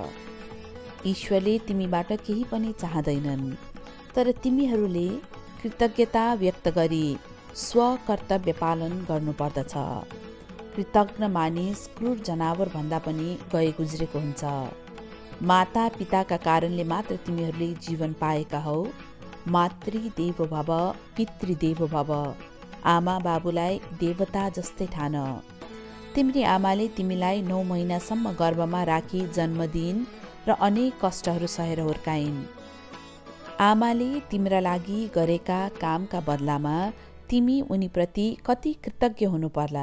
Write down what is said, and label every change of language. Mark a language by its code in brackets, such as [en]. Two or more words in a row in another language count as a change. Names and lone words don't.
[ne] ईश्वरले तिमीबाट केही पनि चाहँदैनन्, तर तिमीहरूले कृतज्ञता व्यक्त गरी स्वकर्तव्य पालन गर्नुपर्दछ। कृतज्ञ मानिस क्रूर जनावर भन्दा पनि गए गुज्रेको हुन्छ। माता पिताका कारणले मात्र तिमीहरूले जीवन पाएका हौ। [sa] मातृदेवो भव, पितृदेवो भव। [ne] आमा बाबुलाई देवता जस्तै ठान। तिम्री आमाले तिमीलाई 9 महिनासम्म गर्भमा राखी जन्मदिन र अनेक कष्टहरू सहेर हुर्काइन्। आमाले तिम्रा लागि गरेका कामका बदलामा तिमी उनीप्रति कति कृतज्ञ हुनु पर्ला।